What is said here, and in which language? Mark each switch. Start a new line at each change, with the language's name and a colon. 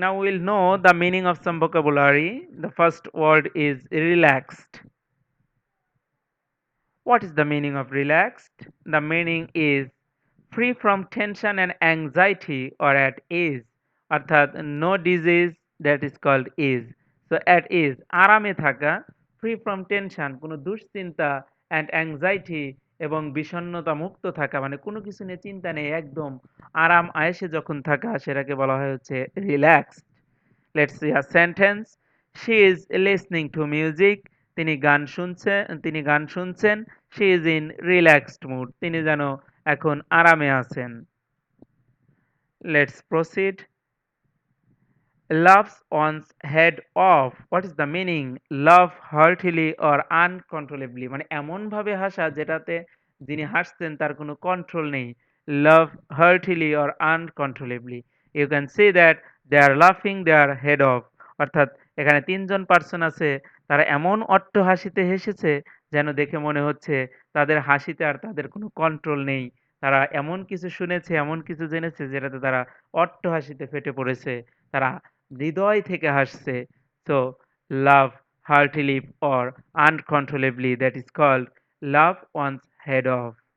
English: Now we will know the meaning of some vocabulary. The first word is relaxed. What is the meaning of relaxed? The meaning is free from tension and anxiety or at ease. অর্থাৎ no disease that is called ease. So at ease
Bangla: আরামে থাকা,
English: free from tension
Bangla: কোনো দুশ্চিন্তা
English: and anxiety
Bangla: এবং বিষণ্ণতা মুক্ত থাকা মানে কোনো কিছু নিয়ে চিন্তা নেই একদম আরাম আয়েশে যখন থাকা সেটাকে বলা হয় হচ্ছে relax.
English: Let's see a sentence. She is listening to music.
Bangla: তিনি গান শুনছেন।
English: She is in relaxed mood.
Bangla: তিনি যেন এখন আরামে আছেন।
English: Let's proceed. Laughs one's head off. What is the meaning? Laugh heartily or uncontrollably
Bangla: মানে এমন ভাবে হাসা যেটাতে যিনি হাসছেন তার কোনো কন্ট্রোল নেই।
English: Laugh heartily or uncontrollably. You can see that they are laughing their head off.
Bangla: অর্থাৎ এখানে তিনজন পার্সন আছে, তারা এমন অট্ট হাসিতে হেসেছে যেন দেখে মনে হচ্ছে তাদের হাসিতে আর তাদের কোনো কন্ট্রোল নেই। তারা এমন কিছু শুনেছে, এমন কিছু জেনেছে যেটাতে তারা অট্ট হাসিতে ফেটে পড়েছে। তারা হৃদয় থেকে হাসছে।
English: So laugh heartily or uncontrollably, that is called laugh one's head off.